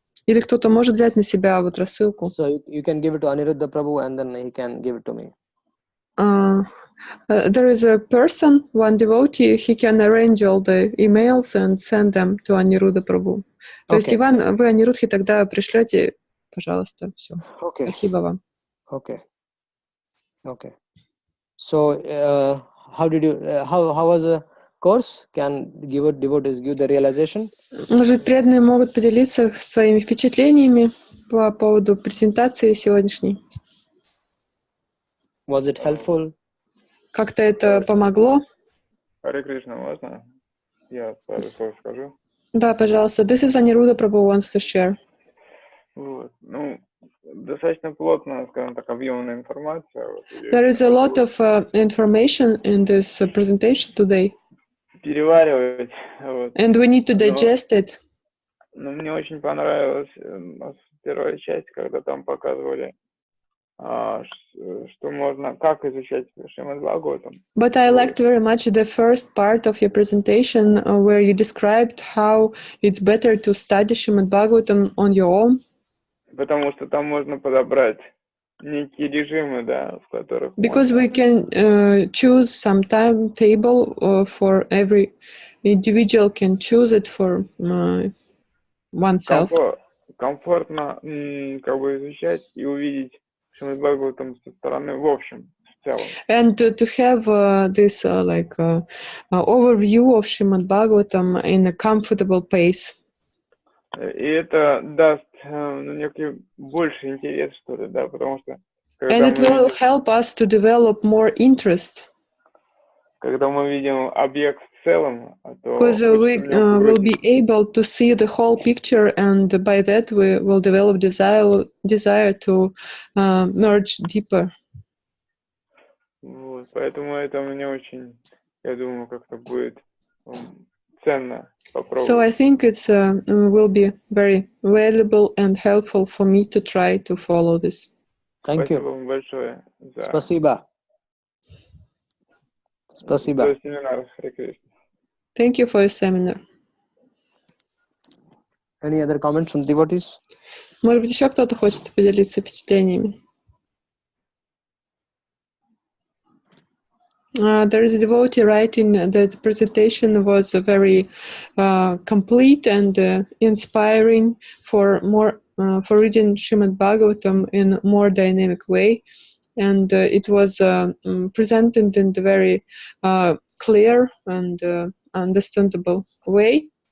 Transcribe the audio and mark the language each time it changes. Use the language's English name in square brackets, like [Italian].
[Russian] Или кто-то может взять на себя вот рассылку. [English] So you can give it to Aniruddha Prabhu and then he can give it to me. There is a person, one devotee, he can arrange all the emails and send them to Aniruddha Prabhu. [Russian] То есть, Иван, вы Анирудхе тогда пришлете, пожалуйста, все. Спасибо вам. [English] Okay. So how did you? How was the course? Can devotees give the realization? [Russian] Может, преданные могут поделиться своими впечатлениями по поводу презентации сегодняшней? [English] Was it helpful? [Russian] Как-то это помогло? Харе Кришна, можно? Я пару слов скажу. Да, пожалуйста. [English] This is Aniruddha Prabhu wants to share. [Russian] Вот. Ну, достаточно плотно, скажем так, объемная информация. [English] There is a lot of information in this presentation today. [Russian] Переваривать. Вот. [English] And we need to digest it. [Russian] Но мне очень понравилась первая часть, когда там показывали, что можно, как изучать Шримад Бхагаватам. [English] But I liked very much the first part of your presentation where you described how it's better to study Srimad Bhagavatam on your own. [Russian] Потому что там можно подобрать некие режимы, да, в которых [English] Because we can choose some timetable for every individual can choose it for oneself. [Russian] Комфортно как бы изучать и увидеть Шримад Бхагаватам со стороны в общем, в целом. [English] And to have this overview of Srimad Bhagavatam in a comfortable pace. [Russian] И это даст некий больше интерес, что ли, да, потому что [English] And it will help us to develop more interest. [Russian] Когда мы видим объект в целом, то [English] because we will be able to see the whole picture, and by that we will develop desire to merge deeper. [Russian] Вот, поэтому это мне очень, я думаю, как-то будет ценно попробовать. [English] So I think it's will be very valuable and helpful for me to try to follow this. Thank you. [Russian] Спасибо вам большое за Спасибо. семинар. [English] Thank you for your seminar. Any other comments from devotees? [Russian] Может быть, еще кто-то хочет поделиться впечатлениями? [English] There is a devotee writing that the presentation was very complete and inspiring for reading Srimad Bhagavatam in a more dynamic way, and it was presented in a very clear and understandable way.